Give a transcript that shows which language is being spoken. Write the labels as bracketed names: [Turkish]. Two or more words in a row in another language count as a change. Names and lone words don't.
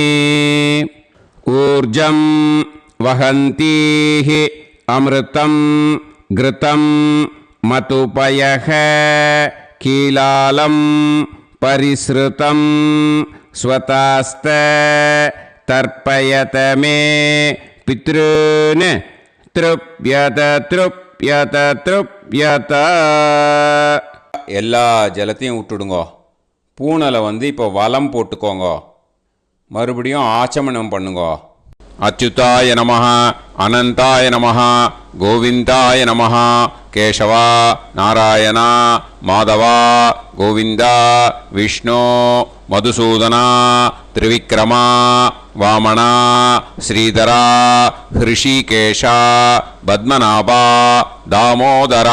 [Sanskrit] ऊर्जं वहन्तीः अमृतं घृतं मधुपयः कीलालं परिसृतं स्वतास्त तर्पयत मे पितॄन् तृप्यत तृप्यत तृप्यत. [Tamil] எல்லா ஜலத்தையும் விட்டுடுங்கோ. பூனலை இப்போ வலம் போட்டுக்கோங்க. மறுபடியும் ஆச்சமனம் பண்ணுங்கோ. [Sanskrit] अच्युताय नमः, अनन्ताय नमः, गोविन्दाय नमः, கேசவா, நாராயணா, மாதவா, கோவிந்தா, விஷ்ணு, மதுசூதனா, திரிவிக்ரமா, வாமனா, ஸ்ரீதரா, ஹிருஷிகேஷா, பத்மநாபா, தாமோதரா.